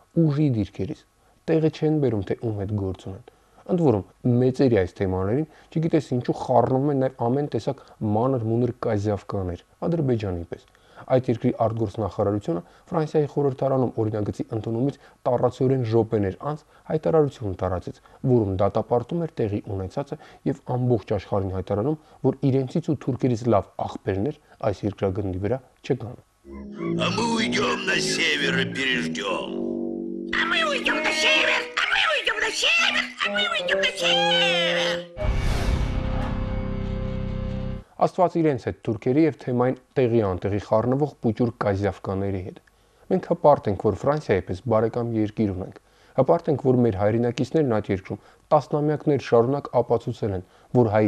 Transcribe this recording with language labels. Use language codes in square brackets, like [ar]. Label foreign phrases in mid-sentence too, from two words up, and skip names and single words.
[hy] ուժի դիրքերից, տեղը չեն բերում, թե ում հետ գործ ունեն։ Ընդ որում, մեծերի այս թեմաներին, չգիտես ինչու խառնվում են նաև ամեն տեսակ մանր-մունր կազյավկաներ, Ադրբեջանի պես։ Այդ երկրի արտգործնախարարությունը Ֆրանսիայի խորհրդարանում օրինագծի ընդունումից տառացիորեն րոպեներ անց հայտարարություն տարածեց, որում դատապարտում էր տեղի ունեցածը եւ ամբողջ աշխարհին հայտարարում, որ իրենցից ու թուրքերից лав աղբերներ այս երկրագնդի վրա չկան։ [ru] А мы уйдем на север и переждем. А мы уйдем на север, а мы уйдем на север, а мы уйдем на север. [hy] Աստված իրենց հետ թուրքերի եւ թեմային տեղի անտեղի խառնվող պուճուր կազյավկաների հետ։ Մենք հպարտ ենք, որ Ֆրանսիայի պես բարեկամ երկիր ունենք։ Հպարտ ենք, որ մեր հայրենակիցներն այդ երկրում տասնամյակներ շարունակ ապացուցել են, որ հայի